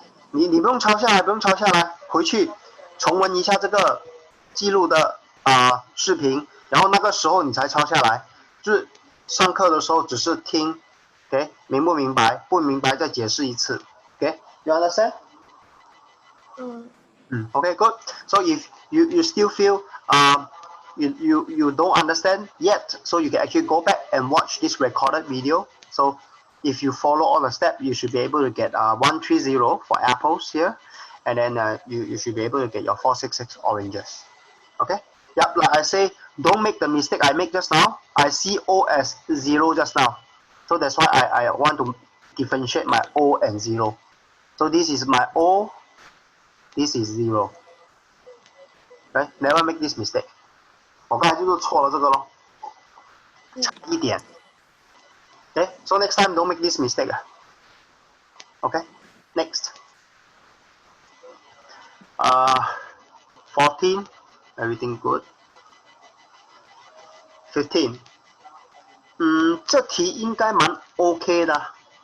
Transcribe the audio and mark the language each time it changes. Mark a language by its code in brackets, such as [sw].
[zh] 你不用抄下来，不用抄下来，回去重温一下这个记录的视频，然后那个时候你才抄下来。就是上课的时候只是听 ，OK， 明不明白？不明白再解释一次 ，OK， [en] you understand？ Okay, good. So if you still feel you don't understand yet, so you can actually go back and watch this recorded video. So if you follow all the steps, you should be able to get 130 for apples here, and then you should be able to get your 466 oranges. Okay. Yep. Like I say, don't make the mistake I make just now. I see O as 0 just now, so that's why I want to differentiate my O and 0. So this is my O. This is 0. Okay, never make this mistake. [zh] 我刚才就是错了这个咯，差一点。 [en] Okay, so next time don't make this mistake. Okay, next. 14, everything good. [zh] 15. 这题应该蛮 OK 的。